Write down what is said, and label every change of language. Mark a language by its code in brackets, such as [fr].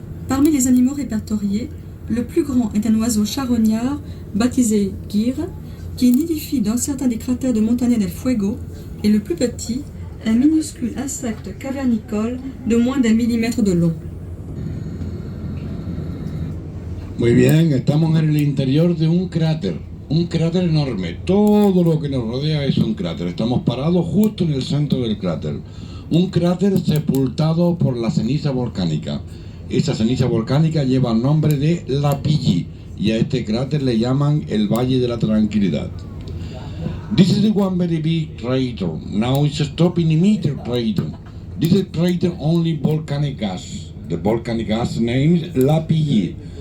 [fr] Parmi les animaux répertoriés, le plus grand est un oiseau charognard baptisé Girre, qui nidifie dans certains des cratères de Montaña del Fuego, et le plus petit, un minuscule insecte cavernicole de moins d'1 millimètre de long. [es] Muy bien, estamos en el interior de un cráter enorme. Todo lo que nos rodea es un cráter. Estamos parados justo en el centro del cráter. Un cráter sepultado por la ceniza volcánica. Esa ceniza volcánica lleva el nombre de Lapilli y a este cráter le llaman el Valle de la Tranquilidad. [en] This is the one very big crater. Now it's stopping emitter crater. This is crater only volcanic gas. The volcanic gas name is Lapilli.